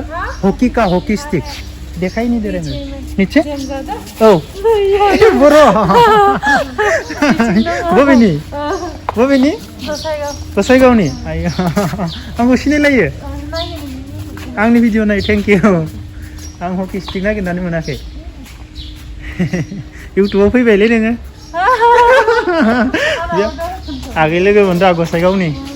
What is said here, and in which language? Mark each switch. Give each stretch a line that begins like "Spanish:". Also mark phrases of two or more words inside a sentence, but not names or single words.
English: hockey stick
Hindi: दिखाई नहीं दे रहे हैं नीचे।
Bodo: ओ बरो वो भी नहीं गसाइगावनि। आयो आंखौ सिनायलायो। आंनि भिडिअ नाय।
English: thank you.
Bodo: आं
English: hockey stick
Bodo: नागिरनानै मोनाखै। इउटुबाव फैबायलै नोङो। आगै लोगो मोनदों गसाइगावनि।